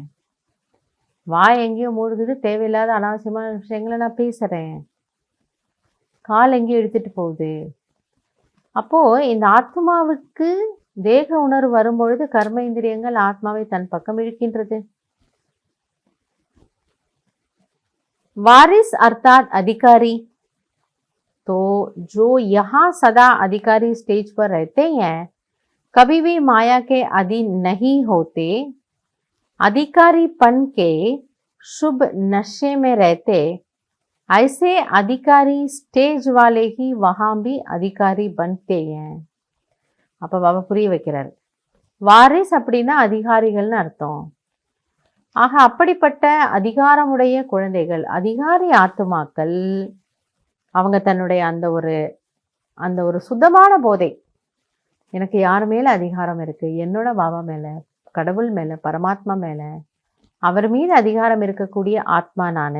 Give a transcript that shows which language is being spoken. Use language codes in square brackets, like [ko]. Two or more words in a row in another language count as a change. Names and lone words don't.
[ta] வாய் எங்கேயோ மூழ்குது, தேவையில்லாத அனாவசியமான விஷயங்களை நான் பேசுகிறேன். கால் எங்கேயோ எடுத்துட்டு போகுது. அப்போ இந்த ஆத்மாவுக்கு தேக உணர்வு வரும்பொழுது கர்ம இந்திரியங்கள் ஆத்மாவை தன் பக்கம் இழுக்கின்றது. [hi] वारिस अर्थात अधिकारी, तो जो यहाँ सदा अधिकारी स्टेज पर रहते हैं, कभी भी माया के अधीन नहीं होते, अधिकारीपन के शुभ नशे में रहते, ऐसे अधिकारी स्टेज वाले ही वहाँ भी अधिकारी बनते हैं. [ta] அப்போ பாபா புரிய வைக்கிறார். வாரிஸ் அப்படின்னா அதிகாரிகள்னு அர்த்தம். ஆக அப்படிப்பட்ட அதிகாரமுடைய குழந்தைகள், அதிகாரி ஆத்துமாக்கள், அவங்க தன்னுடைய அந்த ஒரு சுத்தமான போதை, எனக்கு யார் மேலே அதிகாரம் இருக்குது, என்னோட பாபா மேலே, கடவுள் மேலே, பரமாத்மா மேலே, அவர் மீது அதிகாரம் இருக்கக்கூடிய ஆத்மா நான்.